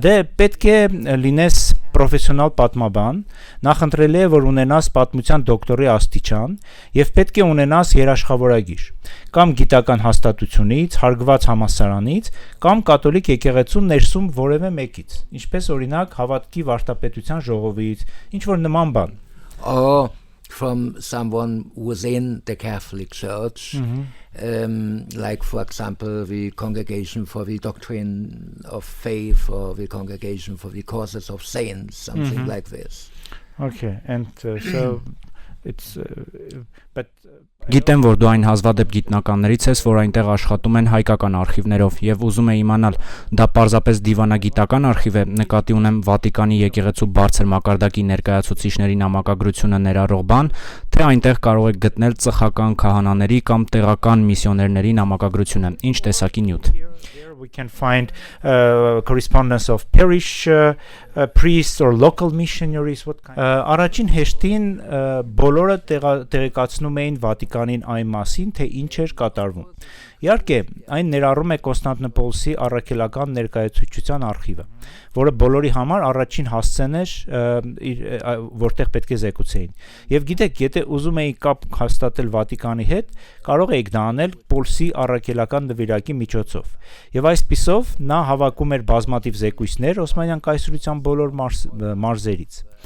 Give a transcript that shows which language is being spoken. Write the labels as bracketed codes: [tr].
[hy] Դե պետք է լինես պրոֆեսիոնալ պատմաբան, նախընտրելի է, որ ունենաս պատմության դոկտորի աստիճան եւ պետք է ունենաս երաշխավորագիր կամ գիտական հաստատությունից, հարգված համալսարանից կամ կաթոլիկ եկեղեցու ներսում որևէ մեկից, ինչպես օրինակ հավատքի վարդապետության ժողովից, ինչ որ նման բան։ [en] From someone within the Catholic Church, like for example the Congregation for the Doctrine of Faith or the Congregation for the Causes of Saints, something like this. Okay, and so it's but [hy] Գիտեմ, որ դու այն հազվադեպ գիտնականներից ես, որ այնտեղ աշխատում են հայկական արխիվներով եւ ուզում եմ իմանալ, դա պարզապես դիվանագիտական արխիվ է, նկատի ունեմ Վատիկանի եկեղեցու բարձր մակարդակի ներկայացուցիչների նամակագրությունը ներառող բան, թե այնտեղ կարող եք գտնել ծխական քահանաների կամ տեղական միսիոներների նամակագրությունը, ինչ տեսակի նյութ։ [en] We can find correspondence of parish priests or local missionaries. [hy] Առաջին հեշտին բոլորը տեղեկացնում էին Վատիկանին այն մասին, թե ինչ էր կատարվում։ Իհարկե, այն ներառում է Կոնստանտինոպոլսի առաքելական ներկայացուցչության արխիվը, որը բոլորի համար առաջին հասցեն էր, որտեղ պետք է զեկուցեին։ Եվ գիտեք, եթե ուզում էիք կապ հաստատել Վատիկանի հետ, կարող էիք դա անել Պոլսի առաքելական նվիրակի միջոցով։ Եվ այսպիսով նա հավաքում էր բազմաթիվ զեկույցներ Օսմանյան կայսրության բոլոր մարզերից։